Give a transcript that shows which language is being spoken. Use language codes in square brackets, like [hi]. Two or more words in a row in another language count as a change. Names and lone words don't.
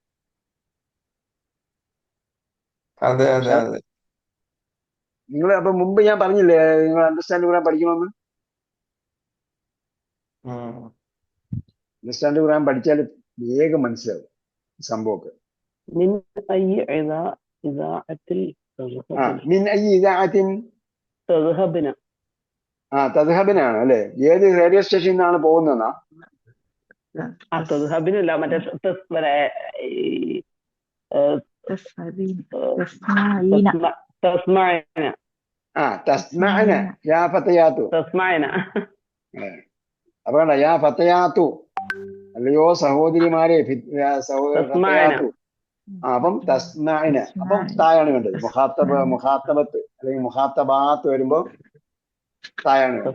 [ml] അതെ അതെ അതെ. നിങ്ങൾ അപ്പൊ മുമ്പ് ഞാൻ പറഞ്ഞില്ലേ നിങ്ങൾ അണ്ടർസ്റ്റാൻഡ് പഠിക്കണമെന്ന്? ഉം. അണ്ടർസ്റ്റാൻഡ് പഠിച്ചാൽ വേഗം മനസ്സിലാവും സംഭവമൊക്കെ. [ar] من أي إذاعة من أي إذاعة تذهبنا [ml] തദ്ഹബിനാണ് അല്ലെ? ഏത് റേഡിയോ സ്റ്റേഷനിൽ നിന്നാണ് പോകുന്നതെന്നാ? [ar] تذهبنا لا متى تسمعنا تسمعنا يا فتيات. تسمعنا [ml] അപ്പൊ കണ്ട, [ar] يا فتيات, [ml] അല്ലയോ സഹോദരിമാരെ, ഫതയാത്തു. അപ്പം തസ്മഅന, അപ്പം തായാണ് വേണ്ടത്. മുഖാത്തബത്ത് അല്ലെങ്കിൽ മുഖാത്തബാത്ത് വരുമ്പോ തായാണ് വേണ്ടത്.